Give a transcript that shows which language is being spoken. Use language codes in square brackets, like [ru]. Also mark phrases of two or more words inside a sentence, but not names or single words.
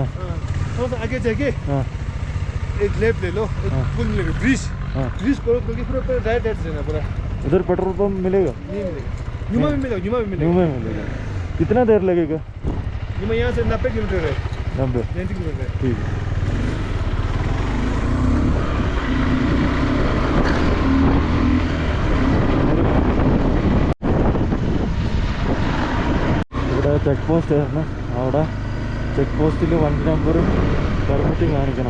[hi] थोड़ा सा आगे जाके हाँ एक लेफ्ट ले लो. एक पुल मिलेगा, [en] bridge cross [hi] करके पूरा राइट जाना पूरा. उधर [en] petrol pump [hi] मिलेगा? नहीं मिलेगा. न्यूमा में मिलेगा. कितना देर लगेगा? न्यूमा यहाँ से 90 किलोमीटर है. 90 किलोमीटर है. ठीक है. [en] check post [ml] ആയിരുന്നു. അവിടെ [en] check post [ml] വണ്ടി നമ്പറും പെർമിറ്റും കാണിക്കണം.